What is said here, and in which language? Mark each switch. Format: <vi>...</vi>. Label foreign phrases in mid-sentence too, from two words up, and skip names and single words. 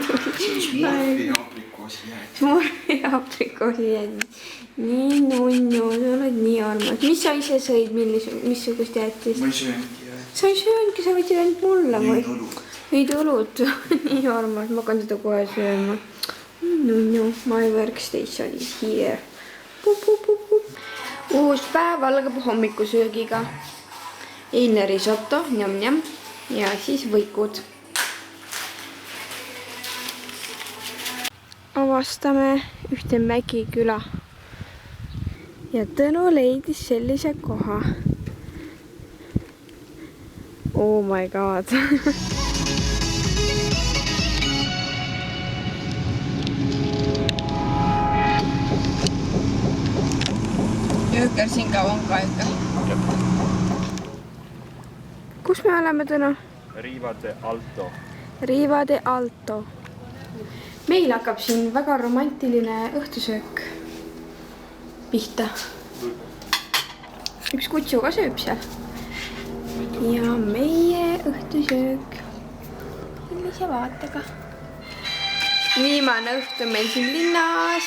<et>Smurfi aprikoosi jäätis. Smurfi aprikoosi jäätis. Nii nunju, sa oled nii armas. Mis sa ise sõid, missugust jäätist? Ma ei sööngi. Sa ei sööngi, sa võtsid ainult mulle või? Ei tulud. Nii armas, ma hakkan seda kohe sööma.</et> <en>No, my workstation is here.</en> <et>Uus päev algab hommikusöögiga. Eilne risotto, njam-njam. Ja siis võikud. Avastame ühte mägiküla. Ja Tõnu leidis sellise koha.</et> <en>Oh my god.</en> <et>Jõhker siin ka on ka ikka. Kus me oleme täna? Riva de Alto. Riva de Alto. Meil hakkab siin väga romantiline õhtusöök pihta. Üks kutsu ka sööb seal. Ja meie õhtusöök sellise vaatega. Viimane õhtu meil siin linnas.</et>